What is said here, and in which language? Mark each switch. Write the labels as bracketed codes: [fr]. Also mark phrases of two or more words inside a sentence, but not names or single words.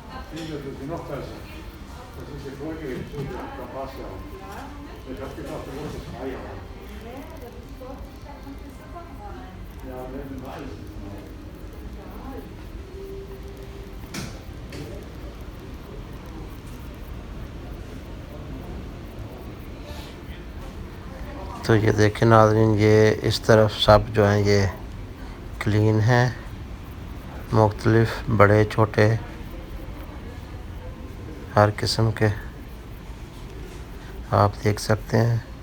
[de] Nee, das ist noch besser. Das ist die Folge, da passt ja auch. Ich habe gedacht, du wolltest 3 Jahre. Ja, wenn du weißt. [ur] تو یہ دیکھیں ناظرین، یہ اس طرف سب جو ہیں یہ کلین ہیں، مختلف بڑے چھوٹے ہر قسم کے آپ دیکھ سکتے ہیں.